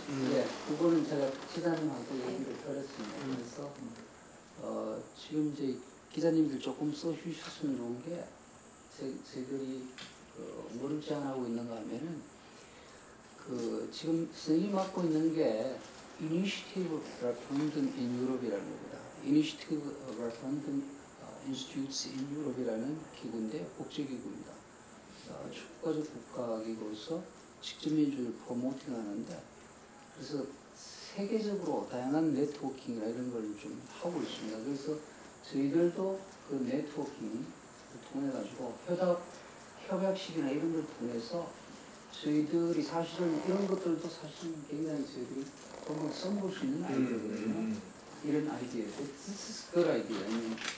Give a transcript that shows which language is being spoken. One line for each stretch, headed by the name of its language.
Korean: 네, 그거는 제가 기자님하고 얘기를 들었습니다. 그래서 지금 이제 기자님들 조금 써주셨으면 좋은 게 저희들이 뭐를 제안하고 있는가 하면은 지금 선생님이 맡고 있는 게 Initiative Referendum in Europe이라는 겁니다. Initiative Referendum Institutes in Europe이라는 기구인데 국제기구입니다. 국가적 국가기구로서 직접민주를 프로모팅하는데 그래서 세계적으로 다양한 네트워킹이나 이런 걸 좀 하고 있습니다. 그래서 저희들도 그 네트워킹을 통해 가지고 협약식이나 이런 걸 통해서 저희들이 사실은 이런 것들도 사실 굉장히 저희들이 한번 써볼 수 있는 아이디어거든요. 이런 아이디어,
English: this is good idea.